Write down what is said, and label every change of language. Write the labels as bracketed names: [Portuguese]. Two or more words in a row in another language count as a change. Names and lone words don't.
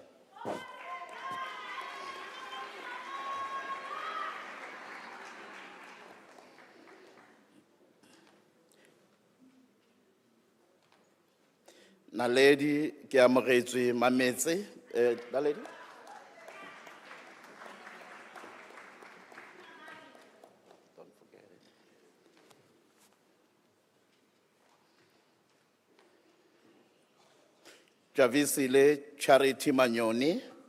[English] Naledi Kiamrezi Mametse. Naledi? Don't forget it. Javisile Charity Magnoni.